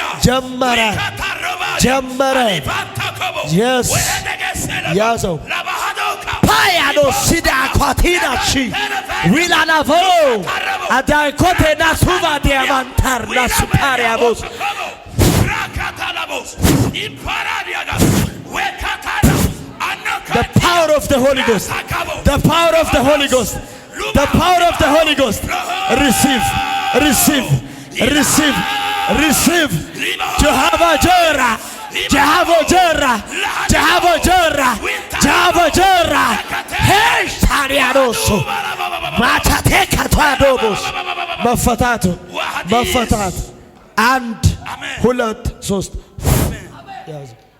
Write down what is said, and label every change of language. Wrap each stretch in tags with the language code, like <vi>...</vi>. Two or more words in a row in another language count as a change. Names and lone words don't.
<am>ጀመረ፣ ጀመረ። የስ ያዘው ፓያዶ ሲዳ ኳቲናቺ ዊላናቮ አዳይኮቴ ናሱባ ዲያማንታር ናሱፓሪያቦስ ራካታላቦስ ኢምፓራዲያጋ</am> <en>The power of the Holy Ghost. The power of the Holy Ghost. The power of the Holy Ghost. Receive. Receive. Receive. Receive. Jehovah Jireh. Jehovah Jireh. Jehovah Jireh. Jehovah Jireh. Hey, Shariaroso. Matate katwadobos.</en> <am>መፈታቱ መፈታት አንድ ሁለት ሶስት ያዙ።</am>